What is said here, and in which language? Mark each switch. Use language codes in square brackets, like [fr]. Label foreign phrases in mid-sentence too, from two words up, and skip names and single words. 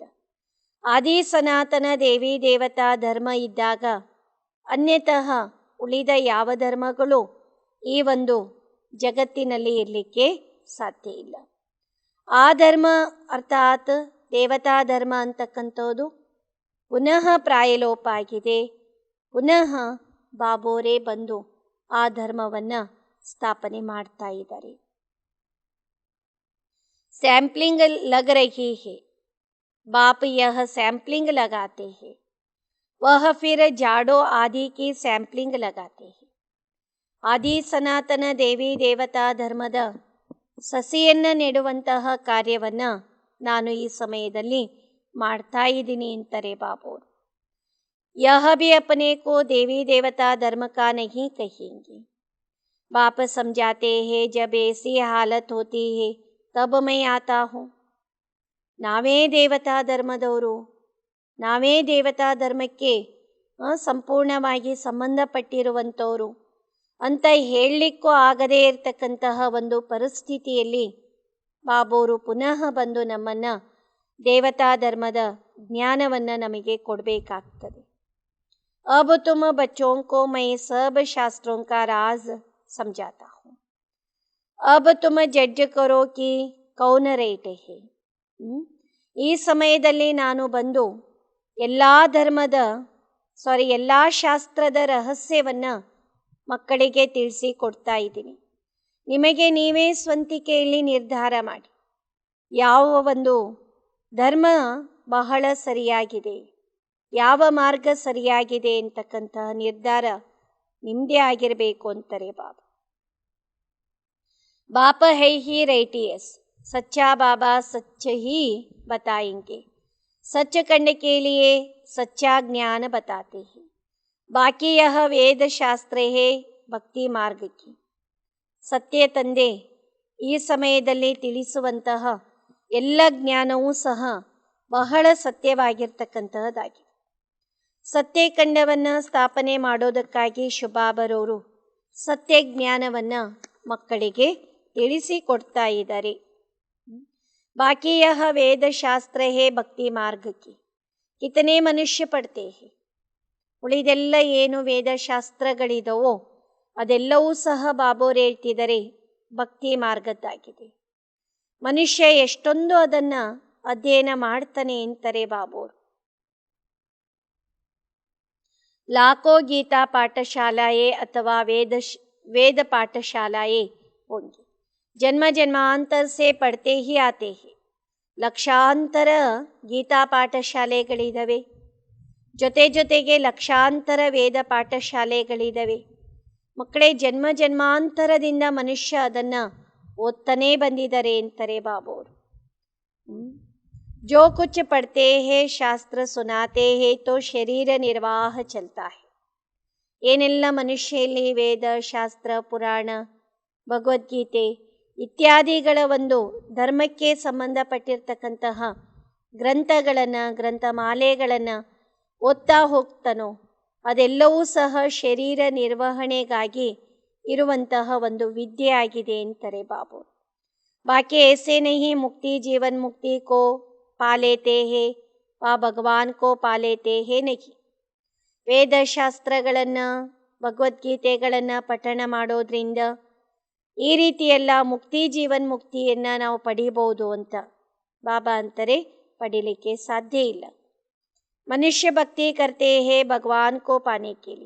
[kn] ಆದಿ ಸನಾತನ ದೇವಿ ದೇವತಾ ಧರ್ಮ ಇದ್ದಾಗ ಅನ್ಯತಃ ಉಳಿದ ಯಾವ ಧರ್ಮಗಳು ಈ ಒಂದು ಜಗತ್ತಿನಲ್ಲಿ ಇರಲಿಕ್ಕೆ ಸಾಧ್ಯ ಇಲ್ಲ. ಆ ಧರ್ಮ ಅರ್ಥಾತ್ ದೇವತಾ ಧರ್ಮ ಅಂತಕ್ಕಂಥದ್ದು ಪುನಃ ಪ್ರಾಯಲೋಪ ಆಗಿದೆ. ಪುನಃ ಬಾಬೋರೇ ಬಂದು ಆ ಧರ್ಮವನ್ನು ಸ್ಥಾಪನೆ ಮಾಡ್ತಾ ಇದ್ದಾರೆ. [hi] सैम्पलिंग लग रही है, बाप यह सैम्पलिंग लगाते हैं, वह फिर जाड़ो आदि की सैम्पलिंग लगाते हैं. [kn] ಆದಿ ಸನಾತನ ದೇವಿ ದೇವತಾ ಧರ್ಮದ ಸಸಿಯನ್ನು ನೆಡುವಂತಹ ಕಾರ್ಯವನ್ನು ನಾನು ಈ ಸಮಯದಲ್ಲಿ ಮಾಡ್ತಾ ಇದ್ದೀನಿ ಅಂತಾರೆ ಬಾಬೋರು. [hi] यह भी अपने को देवी देवता धर्म का नहीं कहेंगे. बाप समझाते हैं, जब ऐसी हालत होती है तब मैं आता हूँ. [kn] ನಾವೇ ದೇವತಾ ಧರ್ಮದವರು, ನಾವೇ ದೇವತಾ ಧರ್ಮಕ್ಕೆ ಸಂಪೂರ್ಣವಾಗಿ ಸಂಬಂಧಪಟ್ಟಿರುವಂಥವರು ಅಂತ ಹೇಳಲಿಕ್ಕೂ ಆಗದೇ ಇರತಕ್ಕಂತಹ ಒಂದು ಪರಿಸ್ಥಿತಿಯಲ್ಲಿ ಬಾಬೋರು ಪುನಃ ಬಂದು ನಮ್ಮನ್ನು ದೇವತಾ ಧರ್ಮದ ಜ್ಞಾನವನ್ನು ನಮಗೆ ಕೊಡಬೇಕಾಗ್ತದೆ. [hi] अब तुम बच्चों को मैं सब शास्त्रों का राज समझाता हूँ. अब तुम जज करो कि कौन रैट है. [kn] ಈ ಸಮಯದಲ್ಲಿ ನಾನು ಬಂದು ಎಲ್ಲ ಶಾಸ್ತ್ರದ ರಹಸ್ಯವನ್ನು ಮಕ್ಕಳಿಗೆ ತಿಳಿಸಿ ಕೊಡ್ತಾ ಇದ್ದೀನಿ. ನಿಮಗೆ ನೀವೇ ಸ್ವಂತಿಕೆಯಲ್ಲಿ ನಿರ್ಧಾರ ಮಾಡಿ ಯಾವ ಒಂದು ಧರ್ಮ ಬಹಳ ಸರಿಯಾಗಿದೆ, ಯಾವ ಮಾರ್ಗ ಸರಿಯಾಗಿದೆ ಅಂತಕ್ಕಂತಹ ನಿರ್ಧಾರ ನಿಮ್ಮದೇ ಆಗಿರಬೇಕು ಅಂತಾರೆ ಬಾಬಾ. [hi] बाप है ही राइटियस, सच्चा बाबा सच ही बताएंगे. सच करने के लिए सच्चा ज्ञान बताते हैं. बाकी यह वेद शास्त्र है [kn] ಭಕ್ತಿ ಮಾರ್ಗಕ್ಕೆ. ಸತ್ಯ ತಂದೆ ಈ ಸಮಯದಲ್ಲಿ ತಿಳಿಸುವಂತಹ ಎಲ್ಲ ಜ್ಞಾನವೂ ಸಹ ಬಹಳ ಸತ್ಯವಾಗಿರ್ತಕ್ಕಂತಹದ್ದಾಗಿದೆ. ಸತ್ಯಖಂಡವನ್ನು ಸ್ಥಾಪನೆ ಮಾಡೋದಕ್ಕಾಗಿ ಶುಭಾಬರವರು ಸತ್ಯ ಜ್ಞಾನವನ್ನು ಮಕ್ಕಳಿಗೆ ತಿಳಿಸಿಕೊಡ್ತಾ ಇದ್ದಾರೆ. [hi] बाकी यह वेद शास्त्र है [kn] ಭಕ್ತಿ ಮಾರ್ಗಕ್ಕೆ [hi] कितने मनुष्य पढ़ते हैं. [kn] ಉಳಿದೆಲ್ಲ ಏನು ವೇದಶಾಸ್ತ್ರಗಳಿದವೋ ಅದೆಲ್ಲವೂ ಸಹ ಬಾಬೋರು ಹೇಳ್ತಿದ್ದಾರೆ ಭಕ್ತಿ ಮಾರ್ಗದ್ದಾಗಿದೆ. ಮನುಷ್ಯ ಎಷ್ಟೊಂದು ಅದನ್ನು ಅಧ್ಯಯನ ಮಾಡ್ತಾನೆ ಅಂತಾರೆ ಬಾಬೋರು. [hi] लाखों गीता पाठशालाएं अथवा वेद पाठशालाएं होंगी. जन्म जन्मांतर से पढ़ते ही आते हैं. [kn] ಲಕ್ಷಾಂತರ ಗೀತಾ ಪಾಠಶಾಲೆಗಳಿದ್ದಾವೆ, ಜೊತೆಗೆ ಲಕ್ಷಾಂತರ ವೇದ ಪಾಠಶಾಲೆಗಳಿದ್ದಾವೆ. ಮಕ್ಕಳೇ, ಜನ್ಮ ಜನ್ಮಾಂತರದಿಂದ ಮನುಷ್ಯ ಅದನ್ನು ಓದ್ತಾನೇ ಬಂದಿದ್ದಾರೆ ಅಂತಾರೆ ಬಾಬೋರು. [hi] जो कुछ पढ़ते हैं शास्त्र सुनाते हैं तो शरीर निर्वाह चलता है. [kn] ಏನೆಲ್ಲ ಮನುಷ್ಯ ಇಲ್ಲಿ ವೇದ, ಶಾಸ್ತ್ರ, ಪುರಾಣ, ಭಗವದ್ಗೀತೆ ಇತ್ಯಾದಿಗಳ ಒಂದು ಧರ್ಮಕ್ಕೆ ಸಂಬಂಧಪಟ್ಟಿರ್ತಕ್ಕಂತಹ ಗ್ರಂಥಗಳನ್ನು, ಗ್ರಂಥಮಾಲೆಗಳನ್ನು ಓದ್ತಾ ಹೋಗ್ತಾನೋ ಅದೆಲ್ಲವೂ ಸಹ ಶರೀರ ನಿರ್ವಹಣೆಗಾಗಿ ಇರುವಂತಹ ಒಂದು ವಿದ್ಯೆ ಆಗಿದೆ ಅಂತಾರೆ ಬಾಬು. [hi] ಬಾಕಿ ऐसे नहीं मुक्ति जीवन मुक्ति को पा लेते हैं वा भगवान को पा लेते हैं नहीं. [kn] ವೇದಶಾಸ್ತ್ರಗಳನ್ನು, ಭಗವದ್ಗೀತೆಗಳನ್ನು ಪಠಣ ಮಾಡೋದ್ರಿಂದ ಈ ರೀತಿಯೆಲ್ಲ ಮುಕ್ತಿ ಜೀವನ್ ಮುಕ್ತಿಯನ್ನು ನಾವು ಪಡಿಬೋದು ಅಂತ ಬಾಬಾ ಅಂತಾರೆ, ಪಡೀಲಿಕ್ಕೆ ಸಾಧ್ಯ ಇಲ್ಲ. [hi] मनुष्य भक्ति करते हैं भगवान को पाने के लिए.